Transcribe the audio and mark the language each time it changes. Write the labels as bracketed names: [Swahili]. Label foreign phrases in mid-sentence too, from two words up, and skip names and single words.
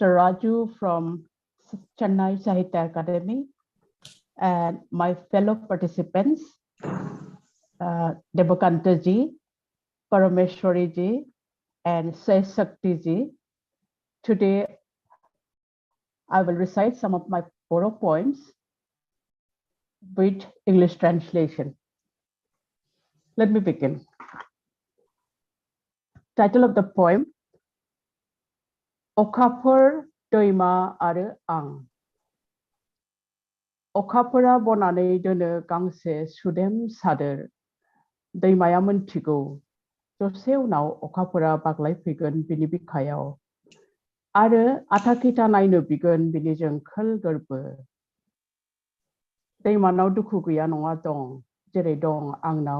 [English] Raju from Chennai Sahitya Academy, and my fellow participants, Debakantaji, Parameshwariji, and Sesakti-ji. Today, I will recite some of my Bodo poems with English translation. Let me begin. Title of the poem, [Bodo] Okapur Doima Are Ang. Okapura bonane dono gangse sudem sader. दैमाया मोनथिगौ दसे उनाव अखाफोरा बाग्लायफैगोन बिनि बिखायाव आरो आथाखिथा नायनो बिगोन बिनि जोंखोल गोरबो दैमानाव दुखु गैया नङा दं जेरै दं आंनाव